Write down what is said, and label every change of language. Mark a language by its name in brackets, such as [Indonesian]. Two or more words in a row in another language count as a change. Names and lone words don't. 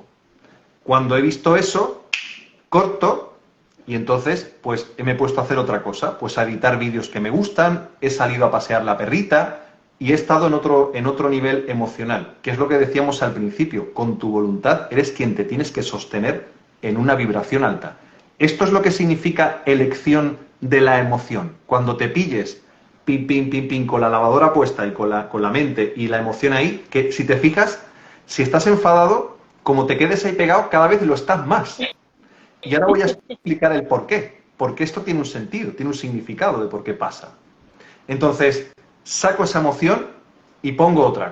[Spanish] Cuando he visto eso, corto y entonces pues me he puesto a hacer otra cosa, pues a editar vídeos que me gustan, he salido a pasear la perrita y he estado en otro nivel emocional, que es lo que decíamos al principio, con tu voluntad eres quien te tienes que sostener en una vibración alta. Esto es lo que significa elección de la emoción. Cuando te pilles pim, pim, pim, pim, con la lavadora puesta y con la mente y la emoción ahí, que si te fijas, si estás enfadado, como te quedes ahí pegado, cada vez lo estás más. Y ahora voy a explicar el por qué. Porque esto tiene un sentido, tiene un significado de por qué pasa. Entonces, saco esa emoción y pongo otra.